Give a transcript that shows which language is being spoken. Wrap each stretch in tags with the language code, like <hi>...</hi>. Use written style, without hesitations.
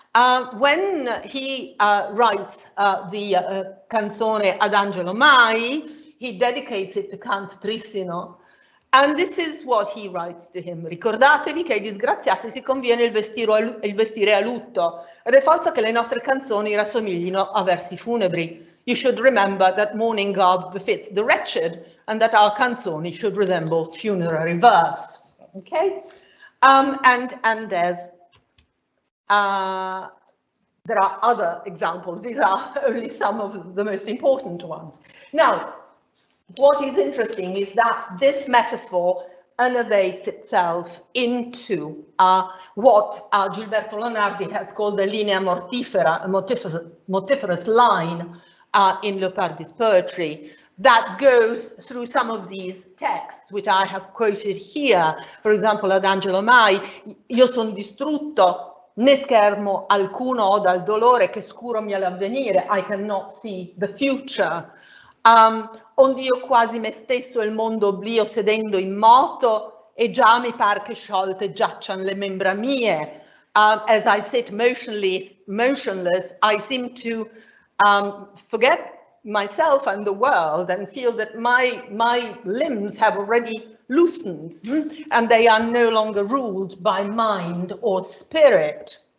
<en>When he writes the canzone Ad Angelo Mai, he dedicates it to Count Trissino, and this is what he writes to him.</en> <it>Ricordatevi che ai disgraziati si conviene il vestire a lutto, ed è falso che le nostre canzoni rassomiglino a versi funebri.</it> <en>You should remember that mourning garb befits the wretched, and that our canzoni should resemble funerary verse. Okay, and there's there are other examples. These are only some of the most important ones. Now, what is interesting is that this metaphor elevates itself into what Gilberto Leonardi has called the linea mortifera, a mortiferous line in Leopardi's poetry, that goes through some of these texts, which I have quoted here. For example,</en> <it>Ad Angelo Mai, io son distrutto, né schermo alcuno ho dal dolore che scuro mi è l'avvenire,</it> <en>I cannot see the future.</en> <it>Onde io quasi me stesso e il mondo oblio sedendo in moto, e già mi par che sciolte giaccian le membra mie.</it> <en>As I sit motionless, I seem to forget myself and the world and feel that my limbs have already loosened and they are no longer ruled by mind or spirit.</en>